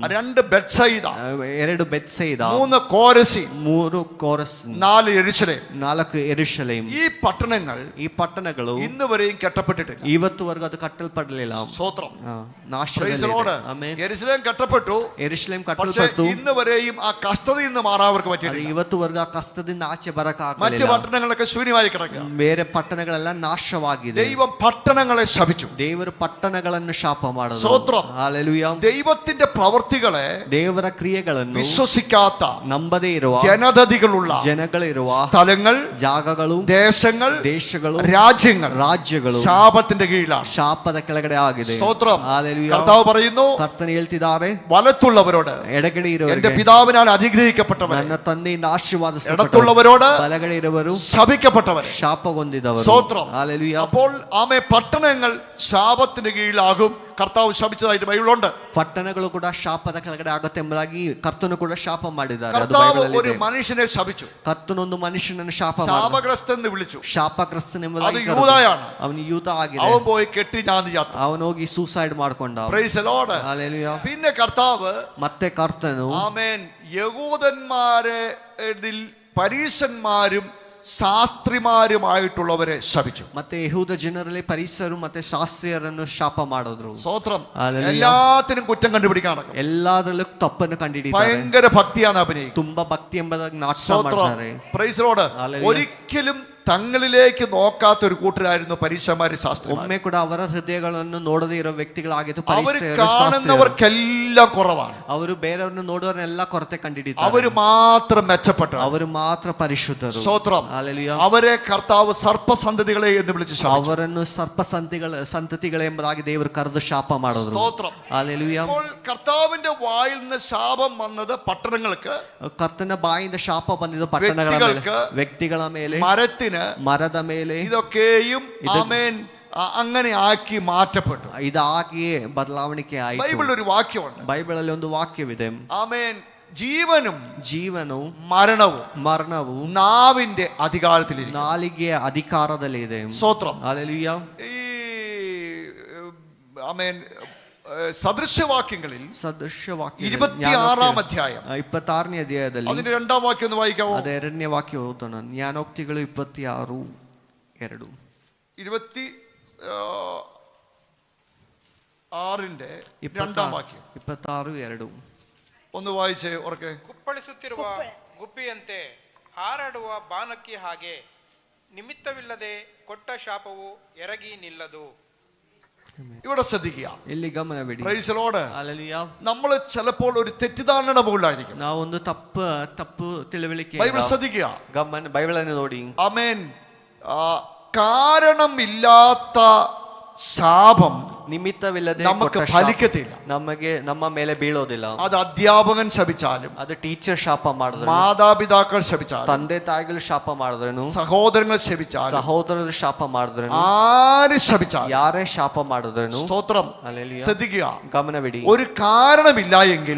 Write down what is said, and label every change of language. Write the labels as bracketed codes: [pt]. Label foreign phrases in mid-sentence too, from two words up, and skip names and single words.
[ml] 2 ബെത്സയിദ, [kn] 2 ಬೆತ್ಸೈದ, [ml] 3 കോരസിൻ, [kn] 3 ಕೋರಸ್, [ml] 4 യെരൂശലേം. [kn] 4 ಯೆರೂಷಲೇಮ್. [ml] ഈ പട്ടണങ്ങൾ [kn] ಈ ಪಟ್ಟಣಗಳು [ml] ഇന്ന് വരെയും കെട്ടപ്പെട്ടിട്ടില്ല. [kn] ಇವತ್ತುವರೆಗೂ ಅದು ಕಟ್ಟಲ್ಪಡಲಿಲ್ಲ. [ml] സ്തോത്രം. [kn] ನಾಶದಲ್ಲಿ. ಆಮೆನ್. [ml] യെരൂശലേം കെട്ടപ്പെട്ടു. [kn] ಯೆರೂಷಲೇಮ್ [ml] പക്ഷേ [kn] ಕಟ್ಟಲ್ಪಟ್ಟು, [ml] ഇന്ന് വരെയും ആ കഷ്ടതയിൽ നിന്ന് മാറാൻ അവർക്ക് [kn] ಅದು [ml] പറ്റിയിട്ടില്ല. [kn] ಇವತ್ತುವರೆಗೂ ಆ ಕಷ್ಟದಿಂದ ಆಚೆ [ml] മറ്റു [kn] ಬರಕಾಗಲಿಲ್ಲ. [ml] പട്ടണങ്ങളൊക്കെ ശൂന്യമായി കിടക്കുക. [kn] ಬೇರೆ ಪಟ್ಟಣಗಳೆಲ್ಲ ನಾಶವಾಗಿದೆ. [ml] ദൈവം പട്ടണങ്ങളെ ശപിച്ചു. [kn] ದೇವರು ಪಟ್ಟಣಗಳನ್ನು ಶಾಪ ಮಾಡೋದು. [ml] സ്തോത്രം. [kn] ಹಾಲೆಲೂಯಾ. [ml] ദൈവത്തിന്റെ പ്രവൃത്തികളെ [kn] ದೇವರ ಕ್ರಿಯೆಗಳನ್ನು [ml] വിശ്വസിക്കാത്ത [kn] ನಂಬದೇ ಇರುವ [ml] ജനതതികളുള്ള [kn] ಜನಗಳಿರುವ [ml] സ്ഥലങ്ങൾ, [kn] ಜಾಗಗಳು, [ml] ദേശങ്ങൾ, [kn] ದೇಶಗಳು, ರಾಜ್ಯಗಳು [ml] ശാപത്തിന്റെ കീഴിലാണ്. [kn] ಶಾಪದ ಕೆಳಗಡೆ ಆಗಿದೆ. [ml] സ്തോത്രം. [kn] ಹಾಲೆಲೂಯಾ. [ml] കർത്താവ് പറയുന്നു, [kn] ಕರ್ತನು ಹೇಳ್ತಿದ್ದಾರೆ, [ml] വലത്തുള്ളവരോട് [kn] ಎಡಗಡೆ [ml] എന്റെ [kn] ಇರುವವರಿಗೆ [ml] പിതാവിനാൽ അനുഗ്രഹിക്കപ്പെട്ടവർ, [kn] ನನ್ನ ತಂದೆಯಿಂದ ಆಶೀರ್ವಾದ, [ml] ഇടത്തുള്ളവരോട് [kn] ಬಲಗಡೆ ಇರುವರು [ml] ശപിക്കപ്പെട്ടവർ. [kn] ಶಾಪಗೊಂಡಿದವರು. [ml] സ്തോത്രം. [kn] ಹಾಲೆಲೂಯಾ. [ml] അപ്പോൾ ആമേ പട്ടണങ്ങൾ ശാപത്തിന്റെ കീഴിലാകും. കർത്താവ് ശപിച്ചതായിട്ട് ബൈബിളുണ്ട്. [kn] ಪಟ್ಟಣಗಳು ಕೂಡ ಶಾಪದ ಕೆಳಗಡೆ ಆಗುತ್ತೆ ಎಂಬುದಾಗಿ ಕರ್ತನು ಕೂಡ ಶಾಪ ಮಾಡಿದ್ದಾರೆ. ಅದು [ml] കർത്താവ് [kn] ಬೈಬಲಲ್ಲಿ [ml] ഒരു [kn] ಇದೆ. [ml] മനുഷ്യനെ ശപിച്ചു. [kn] ಕರ್ತನೊಂದು ಮನುಷ್ಯನನ್ನು ಶಾಪ ಮಾಡಿದ. [ml] ശാപഗ്രസ്തൻ എന്ന് വിളിച്ചു. [kn] ಶಾಪಗ್ರಸ್ತನೆಂಬುದಾಗಿ ಅದು ಯೂದಾയാണ്. ಅವನು ಯೂದ ಆಗಿದೆ. [ml] അവൻ പോയി കെട്ടി ഞാന്ന് ചത്തു. [kn] ಅವನು ಹೋಗಿ ಸೂಸೈಡ್ ಮಾಡ್ಕೊಂಡ. [en] Praise the Lord. [kn] ಹಾಲೆಲೂಯಾ. [ml] പിന്നെ കർത്താവ് [kn] ಮತ್ತೆ ಕರ್ತನು [ml] ആമേൻ യഹൂദന്മാരെ പരീശന്മാരും ശാസ്ത്രിമാരുമായിട്ടുള്ളവരെ ശപിച്ചു. [kn] ಮತ್ತೆ ಯಹೂದ ಜನರಲ್ಲಿ ಪರಿಸರು ಮತ್ತೆ ಶಾಸ್ತ್ರೀಯರನ್ನು ಶಾಪ ಮಾಡಿದ್ರು. [ml] സ്തോത്രം. [kn] Hallelujah. [ml] എല്ലാത്തിനും കുറ്റം കണ്ടുപിടിക്കാൻ നടക്കും. [kn] ಎಲ್ಲದರಲ್ಲೂ ತಪ್ಪನ್ನು ಕಂಡುಹಿಡಿತಾರೆ. [ml] ഭയങ്കര ഭക്തിയാണ് അഭിനയിക്കും. [kn] ತುಂಬಾ ಭಕ್ತಿ ಎಂಬುದಾಗಿ ನಾಟಕ [ml] സ്തോത്രം. [kn] ಮಾಡ್ತಾರೆ. [en] Praise the Lord. [kn] Hallelujah. [ml] ഒരിക്കലും തങ്ങളിലേക്ക് നോക്കാത്ത ഒരു കൂട്ടരായിരുന്നു പരീശന്മാര് ശാസ്ത്രിമാര്. [kn] ಒಮ್ಮೆ ಕೂಡ ಅವರ ಹೃದಯಗಳನ್ನು ನೋಡದೇ ಇರೋ ವ್ಯಕ್ತಿಗಳಾಗಿತ್ತು [ml] അവർ [kn] ಫರಿಸಾಯರು, ಶಾಸ್ತ್ರಿಗಳು. [ml] കാണുന്നവർക്കെല്ലാം കുറവാണ്, [kn] ಅವರು ಬೇರೆಯವ್ರನ್ನ ನೋಡುವವರೆಲ್ಲ ಕೊರತೆ ಕಂಡಿಡಿತಾರೆ. [ml] അവര് മാത്രം മെച്ചപ്പെട്ട. [kn] ಅವರು ಮಾತ್ರ ಪರಿಶುದ್ಧರು. [ml] സ്തോത്രം. [kn] Hallelujah. [ml] അവരെ കർത്താവ് സർപ്പസന്തതികളെ എന്ന് വിളിച്ച് ശപിച്ചു. [kn] ಅವರನ್ನು ಸರ್ಪ ಸಂತತಿಗಳೆಂಬುದಾಗಿ ದೇವರು ಕರೆದು ಶಾಪ ಮಾಡಿದ್ರು. [ml] സ്തോത്രം. [kn] Hallelujah. [ml] അപ്പോൾ കർത്താവിന്റെ വായിൽ നിന്ന് ശാപം വന്നത് പട്ടണങ്ങൾക്ക്, [kn] ಕರ್ತನ ಬಾಯಿಂದ ಶಾಪ ಬಂದಿದ್ದು ಪಟ್ಟಣಗಳ ಮೇಲೆ, ವ್ಯಕ್ತಿಗಳ ಮೇಲೆ, ಮರದ ಮೇಲೆ, [ml] ഇതൊക്കെയും ആമേൻ അങ്ങനെ ആക്കി മാറ്റപ്പെട്ടു. [kn] ಇದಾಗಿಯೇ ಬದಲಾವಣೆ ಆಯಿತು. [ml] ബൈബിളിൽ ഒരു വാക്യമുണ്ട്, [kn] ಬೈಬಲಲ್ಲಿ ಒಂದು ವಾಕ್ಯವಿದೆ. [ml] ആമേൻ ജീവനും മരണവും നാവിന്റെ അധികാരത്തിലിരിക്കുന്നു. [kn] നാലിಗೆಯ ಅಧಿಕಾರದಲ್ಲಿದೆ. [ml] സ്തോത്രം. ഹല്ലേലൂയ. ഈ ആമേൻ സദൃശവാക്യങ്ങളിൽ 26-ാം അധ്യായം [kn] 26ನೇ ಅಧ್ಯಾಯದಲ್ಲಿ [ml] അതിന്റെ 2-ാം വാക്യം ഒന്ന് വായിക്കാമോ? [kn] ಅದ 2ನೇ ವಾಕ್ಯ ಓದೋಣ. ಜ್ಞಾನೋಕ್ತಿಗಳು 26:2. [ml] 26-ന്റെ 2-ാം വാക്യം [kn] 26:2 [ml] ഒന്ന് വായിച്ചേ ഉറക്കെ. [kn] ಕುಪ್ಪಳಿಸುತ್ತಿರುವ ಗುಬ್ಬಿಯಂತೆ ಹಾರಾಡುವ ಬಾನಕ್ಕಿ ಹಾಗೆ ನಿಮಿತ್ತವಿಲ್ಲದೆ ಕೊಟ್ಟ ಶಾಪವು ಎರಗಿ ನಿಲ್ಲದು. [ml] ഇവിടെ ശ്രദ്ധിക്കുക, [kn] ಇಲ್ಲಿ ಗಮನವಿಡಿ. [en] Praise the Lord. [ml] ഹല്ലേലൂയ. നമ്മൾ ചിലപ്പോൾ ഒരു തെറ്റിദ്ധാരണ പോലായിരിക്കും. [kn] ನಾವೊಂದು ತಪ್ಪು ತಿಳುವಳಿಕೆ. [ml] ബൈബിൾ ശ്രദ്ധിക്കുക, [kn] ಬೈಬಲನ್ನು ನೋಡಿ. [ml] ആമേൻ. കാരണമില്ലാത്ത ശാപം [kn] ನಿಮಿತ್ತವಿಲ್ಲದೆ [ml] നമുക്ക് ഫലിക്കത്തില്ല. [kn] ನಮ್ಮ ಮೇಲೆ ಬೀಳೋದಿಲ್ಲ. [ml] അത് അധ്യാപകൻ ശപിച്ചാലും, [kn] ಅದು ಟೀಚರ್ ಶಾಪ ಮಾಡಿದ್ರು, [ml] മാതാപിതാക്കൾ ശപിച്ചാലും, [kn] ತಂದೆ ತಾಯಿಗಳು ಶಾಪ ಮಾಡಿದ್ರು, [ml] സഹോദരങ്ങൾ ശപിച്ചാലും, [kn] ಸಹೋದರರು ಶಾಪ ಮಾಡಿದ್ರು, [ml] ആര് ശപിച്ചാലും, [kn] ಯಾರೇ ಶಾಪ ಮಾಡಿದ್ರು. [ml] സ്തോത്രം. ശ്രദ്ധിക്കുക, [kn] ಗಮನವಿಡಿ. [ml] ഒരു കാരണമില്ല എങ്കിൽ